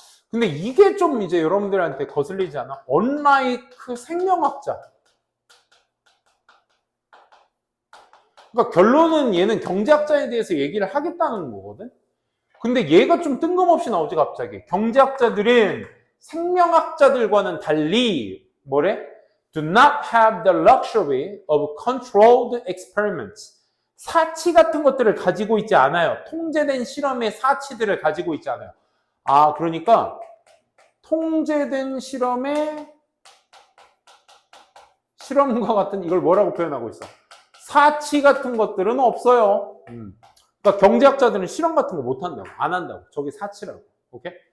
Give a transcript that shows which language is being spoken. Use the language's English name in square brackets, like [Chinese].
[Korean] 근데 이게 좀 이제 여러분들한테 거슬리지 않아? unlike 생명학자. 그러니까 결론은 얘는 경제학자에 대해서 얘기를 하겠다는 거거든. 근데 얘가 좀 뜬금없이 나오지 갑자기. 경제학자들은 생명학자들과는 달리 뭐래? [English] Do not have the luxury of controlled experiments. [Korean] 사치 같은 것들을 가지고 있지 않아요. 통제된 실험의 사치들을 가지고 있지 않아요. 그러니까 통제된 실험과 같은 이걸 뭐라고 표현하고 있어? 사치 같은 것들은 없어요. 그러니까 경제학자들은 실험 같은 거 못 한다고. 안 한다고. 저게 사치라고. 오케이?